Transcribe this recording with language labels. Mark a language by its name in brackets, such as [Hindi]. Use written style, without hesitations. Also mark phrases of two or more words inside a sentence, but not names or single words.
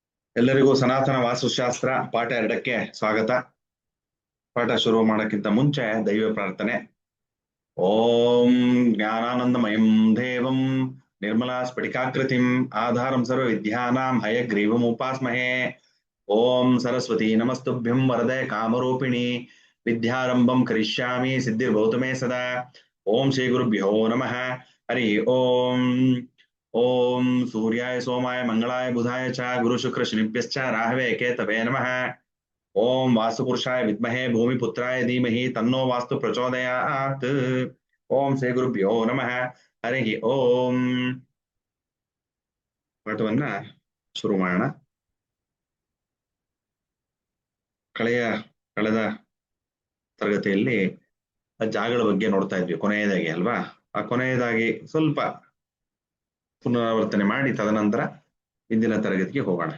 [Kannada] ಎಲ್ಲರಿಗೂ ಸನಾತನ ವಾಸ್ತುಶಾಸ್ತ್ರ ಪಾಠ 2ಕ್ಕೆ ಸ್ವಾಗತ. ಪಾಠ ಶುರು ಮಾಡೋಕ್ಕಿಂತ ಮುಂಚೆ ದೈವ ಪ್ರಾರ್ಥನೆ. [Sanskrit] ಓಂ ಜ್ಞಾನಾನಂದಮಯಂ ದೇವಂ ನಿರ್ಮಲಾ ಸ್ಫಟಿಕಾಕೃತಿಂ ಆಧಾರಂ ಸರ್ವ ವಿದ್ಯಾನಾಂ ಹಯಗ್ರೀವಂ ಉಪಾಸ್ಮಹೇ. ಓಂ ಸರಸ್ವತಿ ನಮಸ್ತುಭ್ಯಂ ವರದೆ ಕಾಮರೂಪಿಣಿ ವಿದ್ಯಾರಂಭಂ ಕರಿಷ್ಯಾಮಿ ಸಿದ್ಧಿರ್ಭವತು ಮೇ ಸದಾ. ಓಂ ಶ್ರೀ ಗುರುಭ್ಯೋ ನಮಃ. ಹರಿ ಓಂ. ಓಂ ಸೂರ್ಯಾಯ ಸೋಮಾಯ ಮಂಗಳಾಯ ಬುಧಾಯ ಚ ಗುರು ಶುಕ್ರ ಶನಿಭ್ಯಶ್ಚ ರಾಹವೇ ಕೇತವೇ ನಮಃ. ಓಂ ವಾಸ್ತುಪುರುಷಾಯ ವಿದ್ಮಹೇ ಭೂಮಿಪುತ್ರಾಯ ಧೀಮಹಿ ತನ್ನೋ ವಾಸ್ತು ಪ್ರಚೋದಯಾತ್. ಓಂ ಶ್ರೀ ಗುರುಭ್ಯೋ ನಮಃ. ಹರಿ ಓಂ. [Kannada] ಪಾಠವನ್ನ ಶುರು ಮಾಡೋಣ. ಕಳೆದ ತರಗತಿಯಲ್ಲಿ ಜಾಗಗಳ ಬಗ್ಗೆ ನೋಡ್ತಾ ಇದ್ವಿ ಕೊನೆಯದಾಗಿ ಅಲ್ವಾ. ಆ ಕೊನೆಯದಾಗಿ ಸ್ವಲ್ಪ ಪುನರಾವರ್ತನೆ ಮಾಡಿ ತದನಂತರ ಇಂದಿನ ತರಗತಿಗೆ ಹೋಗೋಣ.